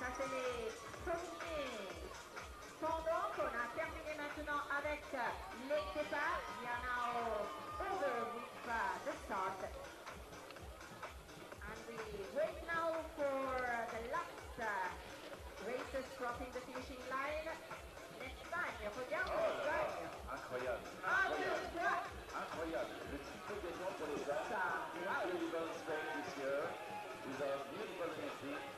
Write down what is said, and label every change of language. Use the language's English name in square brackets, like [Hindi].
[French] les premiers sont donc, on a terminé maintenant avec les départs. [English] We are now over with the start. And we wait now for the last racers crossing the finishing line. [French] L'Espagne, regarde l'Espagne. Incroyable. Incroyable. Le titre gagnant pour les dames. [English] Incredible Spain this year. With a beautiful entry.